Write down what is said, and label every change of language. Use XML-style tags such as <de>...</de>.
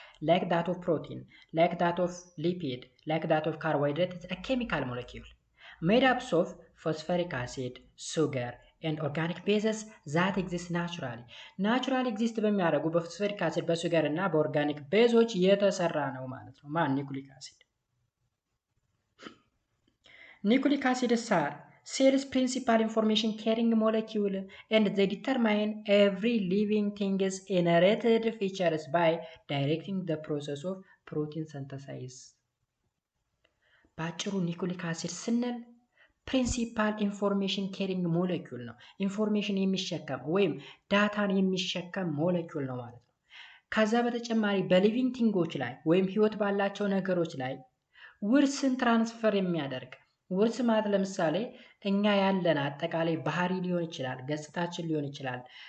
<en>Like that of protein, like that of lipid, like that of carbohydrate. It's a chemical molecule made up of phosphoric acid, sugar, and organic bases that exist naturally. Naturally exist</en> <am>በሚያደርጉ በፎስፈሪክ አሲድ በሱገር እና በኦርጋኒክ ቤዞች የተሰራ ነው ማለት ነው። ማን ኒኩሊክ አሲድ?</am> <en>ኒኩሊክ አሲድስ are cells principal information carrying molecule and they determine every living thing's inherited features by directing the process of protein synthesis.</en> <am>ባጭሩ ኒኩሊክ አሲድ ስንል ፕሪንሲፓል ኢንፎርሜሽን ኬሪንግ ሞለኪውል ነው። ኢንፎርሜሽን የሚሸከም ወይም ዳታን የሚሸከም ሞለኪውል ነው ማለት ነው። ከዛ በተጨማሪ በሊቪንግ ቲንጎች ላይ ወይም ህይወት ባላቸው ነገሮች ላይ ውርስን ትራንስፈር የሚያደርግ ውርስ ማለት ለምሳሌ እኛ ያለን አጠቃላይ ባህሪ ሊሆን ይችላል፣ ገጽታችን ሊሆን ይችላል።</am>